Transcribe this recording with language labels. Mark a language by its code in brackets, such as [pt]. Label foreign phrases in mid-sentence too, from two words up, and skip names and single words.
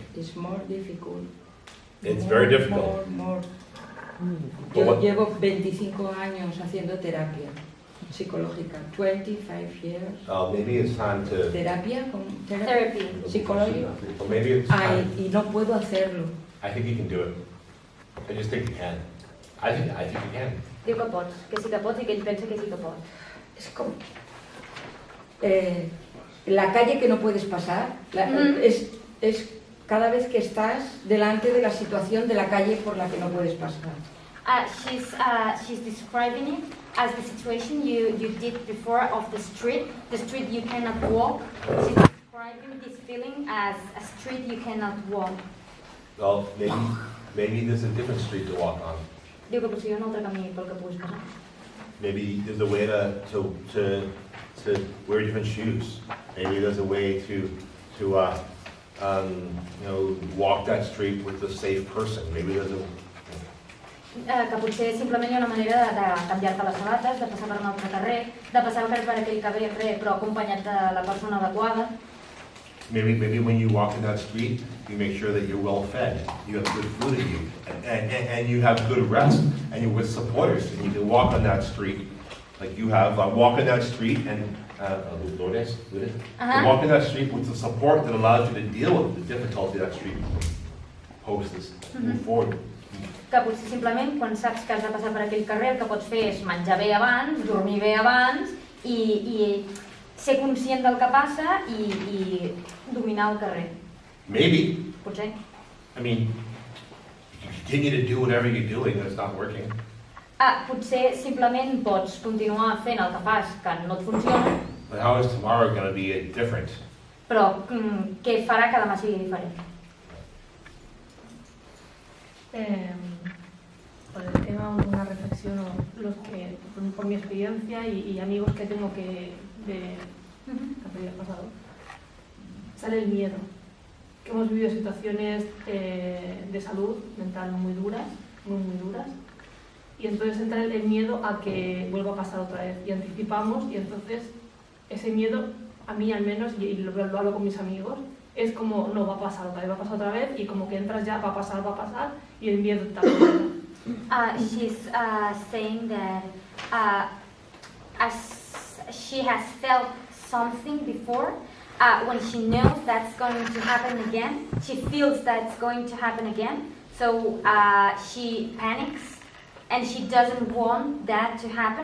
[en] It's more difficult. It's very difficult. More. But what- [es] Yo llevo 25 años haciendo terapia psicológica. [en] 25 years. Maybe it's time to... [es] Terapia, [en] Therapy. [es] psicológica. [en] Or maybe it's time... [es] Y no puedo hacerlo. [en] I think you can do it. I just think you can. I think you can. [ca] Diu que pots, que sí que pots i que ell pensa que sí que pot. [es] Es como la calle que no puedes pasar. Es cada vez que estás delante de la situación de la calle por la que no puedes pasar. [en] She's describing it as the situation you did before of the street you cannot walk. She's describing this feeling as a street you cannot walk. Well, maybe there's a different street to walk on. [ca] Diu que potser hi ha un altre camí pel que puguis passar. [en] Maybe there's a way to wear different shoes. Maybe there's a way to walk that street with a safe person. Maybe there's a... [ca] Que potser simplement hi ha una manera de canviar-te les sabates, de passar per un altre carrer, de passar per aquell carrer però acompanyat de la persona adequada. [en] Maybe when you walk in that street, you make sure that you're well fed, you have good food in you, and you have good rest, and you're with supporters, and you can walk on that street like you have. Walk on that street and Lourdes, walk in that street with the support that allows you to deal with the difficulty that street poses. Move forward. [ca] Que potser simplement quan saps que has de passar per aquell carrer el que pots fer és menjar bé abans, dormir bé abans i ser conscient del que passa i dominar el carrer. [en] Maybe. [ca] Potser. [en] I mean, you continue to do whatever you're doing and it's not working. [ca] Potser simplement pots continuar fent el que fas que no et funciona. [en] But how is tomorrow going to be different? [ca] Però què farà que demà sigui diferent? [es] Por el tema, una reflexión, por mi experiencia y amigos que tengo que han pasado, sale el miedo. Que hemos vivido situaciones de salud mental muy duras, muy duras, y entonces entra el miedo a que vuelva a pasar otra vez. Y anticipamos, y entonces ese miedo, a mí al menos, y lo hablo con mis amigos, es como, no, va a pasar otra vez, y como que entras ya, va a pasar, y el miedo también. [en] She's saying that as she has felt something before, when she knows that's going to happen again, she feels that's going to happen again, so she panics and she doesn't want that to happen.